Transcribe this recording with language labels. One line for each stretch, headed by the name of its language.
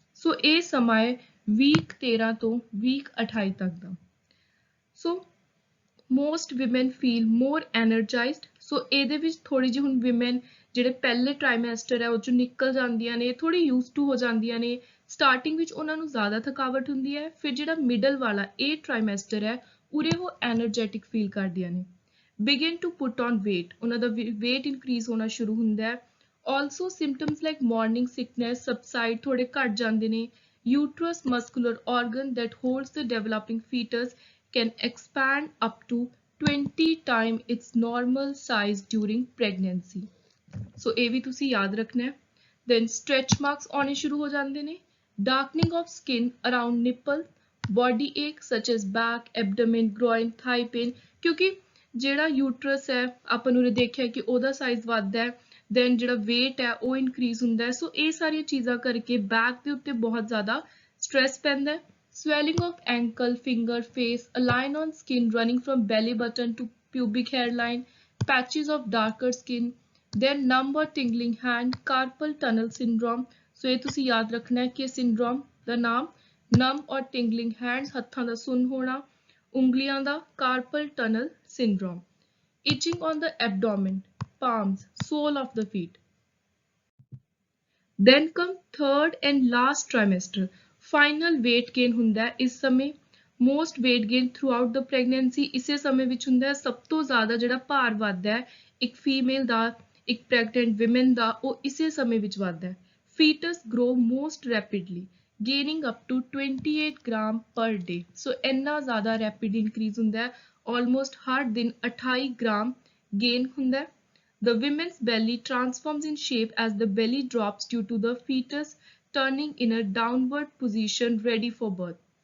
Punjabi: So ਇਹ ਸਮਾਂ ਹੈ week 13 ਤੋਂ week 28 ਤੱਕ ਦਾ.
English: So most women feel more energized.
Punjabi: So ਇਹਦੇ ਵਿੱਚ ਥੋੜੀ ਜਿਹੀ ਹੁਣ women ਜਿਹੜੇ ਪਹਿਲੇ trimester ਹੈ ਉਹ ਚੋਂ ਨਿਕਲ ਜਾਂਦੀਆਂ ਨੇ ਥੋੜੀ used to ਹੋ ਜਾਂਦੀਆਂ ਨੇ. ਸਟਾਰਟਿੰਗ ਵਿੱਚ ਉਹਨਾਂ ਨੂੰ ਜ਼ਿਆਦਾ ਥਕਾਵਟ ਹੁੰਦੀ ਹੈ ਫਿਰ ਜਿਹੜਾ ਮਿਡਲ ਵਾਲਾ ਇਹ trimester ਹੈ ਉਰੇ ਉਹ ਐਨਰਜੈਟਿਕ ਫੀਲ ਕਰਦੀਆਂ ਨੇ.
English: Begin to put on weight,
Punjabi: ਉਹਨਾਂ ਦਾ
English: weight increase
Punjabi: ਹੋਣਾ ਸ਼ੁਰੂ ਹੁੰਦਾ ਹੈ.
English: Also symptoms like morning sickness subside
Punjabi: ਥੋੜੇ ਘਟ ਜਾਂਦੇ ਨੇ.
English: uterus muscular organ that holds the developing fetus can expand up to 20 times its normal size during pregnancy.
Punjabi: So ਇਹ ਵੀ ਤੁਸੀਂ ਯਾਦ ਰੱਖਣਾ ਹੈ। Then stretch marks ਆਉਣੇ ਸ਼ੁਰੂ ਹੋ ਜਾਂਦੇ ਨੇ,
English: darkening of skin around nipple, body ache such as back, abdomen, groin, thigh pain,
Punjabi: ਕਿਉਂਕਿ ਜਿਹੜਾ ਯੂਟਰਸ ਹੈ ਆਪਾਂ ਨੂੰ ਦੇਖਿਆ ਕਿ ਉਹਦਾ ਸਾਈਜ਼ ਵੱਧਦਾ ਹੈ, ਦੈਨ ਜਿਹੜਾ weight ਹੈ ਉਹ ਇਨਕਰੀਜ਼ ਹੁੰਦਾ ਹੈ। ਸੋ ਇਹ ਸਾਰੀਆਂ ਚੀਜ਼ਾਂ ਕਰਕੇ ਬੈਕ ਦੇ ਉੱਤੇ ਬਹੁਤ ਜ਼ਿਆਦਾ ਸਟ੍ਰੈਸ ਪੈਂਦਾ ਹੈ।
English: Swelling of ankle, finger, face, a line on skin running from belly button to pubic hairline, patches of darker skin, then numb or tingling hand, carpal tunnel syndrome।
Punjabi: ਸੋ ਇਹ ਤੁਸੀਂ ਯਾਦ ਰੱਖਣਾ ਹੈ ਕਿ syndrome ਦਾ ਨਾਮ
English: numb or tingling hands,
Punjabi: ਹੱਥਾਂ ਦਾ ਸੁੰਨ ਹੋਣਾ, ਉਂਗਲੀਆਂ ਦਾ carpal tunnel syndrome,
English: itching on the abdomen, palms, sole of the feet। Then come third and last trimester, final weight gain
Punjabi: ਹੁੰਦਾ ਹੈ ਇਸ ਸਮੇਂ।
English: most weight gain throughout the pregnancy
Punjabi: ਇਸੇ ਸਮੇਂ ਵਿੱਚ ਹੁੰਦਾ ਹੈ। ਸਭ ਤੋਂ ਜ਼ਿਆਦਾ ਜਿਹੜਾ ਭਾਰ ਵੱਧਦਾ ਹੈ ਇੱਕ ਫੀਮੇਲ ਦਾ, ਇੱਕ ਪ੍ਰੈਗਨੈਂਟ women ਦਾ, ਉਹ ਇਸੇ ਸਮੇਂ ਵਿੱਚ ਵੱਧਦਾ ਹੈ।
English: fetus grow most rapidly, gaining up to 28 gram per day।
Punjabi: ਸੋ ਇੰਨਾ ਜ਼ਿਆਦਾ rapid increase ਹੁੰਦਾ ਹੈ, almost ਹਰ ਦਿਨ 28 ਗ੍ਰਾਮ gain ਹੁੰਦਾ ਹੈ।
English: The women's belly transforms in shape as the belly drops due to the fetus turning in a downward position ready for birth।